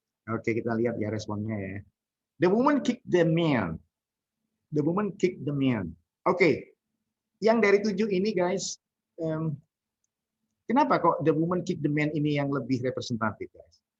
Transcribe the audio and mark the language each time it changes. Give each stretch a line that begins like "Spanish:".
Indonesian: Oke, kita lihat ya responnya ya.
English: The woman kicked the man. The woman kicked the man.
Indonesian: Oke, yang dari 7 ini guys, kenapa kok
English: the woman kicked the man
Indonesian: ini yang lebih representatif guys?